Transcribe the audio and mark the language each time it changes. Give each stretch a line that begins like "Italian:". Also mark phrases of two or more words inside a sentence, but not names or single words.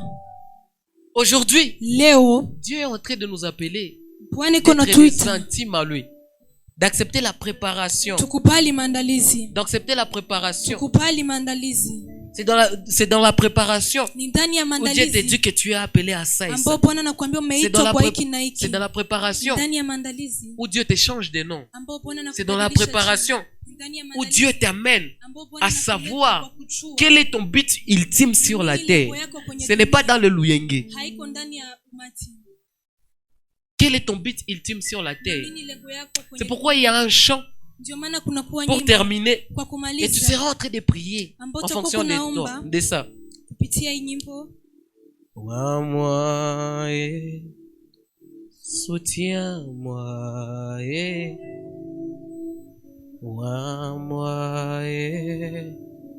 French: Aujourd'hui,
Swahili: Leo
French: Dieu est en train de nous appeler
Swahili: Bwana iko
French: d'être des
Swahili: natuita
French: intimes à lui, d'accepter la préparation,
Swahili: tukubali maandalizi.
French: d'accepter la préparation.
Swahili: Tukubali maandalizi.
French: C'est dans la préparation
Swahili: Ni ndani ya
French: où Dieu te
Swahili: maandalizi
French: dit que tu es appelé à ça et ça.
Swahili: ambao Bwana anakuambia
French: C'est dans
Swahili: umeitwa
French: la,
Swahili: kwa
French: pré-
Swahili: hiki na hiki.
French: c'est dans la préparation
Swahili: Ndani ya maandalizi
French: où Dieu te change de nom.
Swahili: ambao Bwana
French: C'est dans la
Swahili: anakubadilisha
French: préparation
Swahili: jina. Ndani ya
French: où
Swahili: maandalizi
French: Dieu t'amène
Swahili: ambao Bwana
French: à
Swahili: anakuleta
French: savoir
Swahili: kwa kujua
French: quel est ton but ultime sur la
Swahili: nini
French: terre.
Swahili: lengo yako kwenye
French: Ce n'est pas
Swahili: dunia.
French: dans le Luyenge.
Swahili: Haiko ndani ya umati.
French: Quel est ton but ultime sur la terre?
Swahili: Nini lengo yako
French: C'est
Swahili: kwenye
French: pourquoi il y a un chant
Swahili: ndio maana kuna kuwa
French: pour
Swahili: nyimbo
French: terminer.
Swahili: kwa
French: Et tu
Swahili: kumaliza
French: seras en train de prier
Swahili: ambao
French: en
Swahili: utakuwa
French: fonction
Swahili: kunaomba
French: de ça.
Swahili: kupitia hii nyimbo.
French: Moi, soutiens-moi, moi,